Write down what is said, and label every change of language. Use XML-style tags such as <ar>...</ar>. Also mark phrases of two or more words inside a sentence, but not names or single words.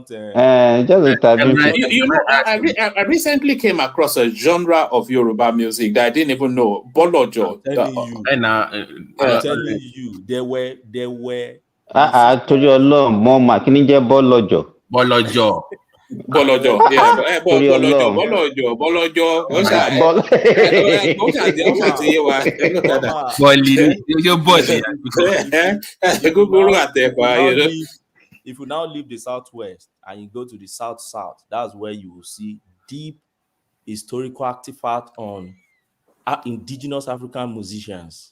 <en>just interviewing people. I recently came across a genre of Yoruba music that I didn't even know. Bolojo. I'm telling you, there were. I told you alone, Mama. Can you get Bolojo? Bolojo. Bolojo, yeah, Bolojo. Your body. If you now leave the southwest and you go to the south, that's where you will see deep historical artifact on indigenous African musicians.</en>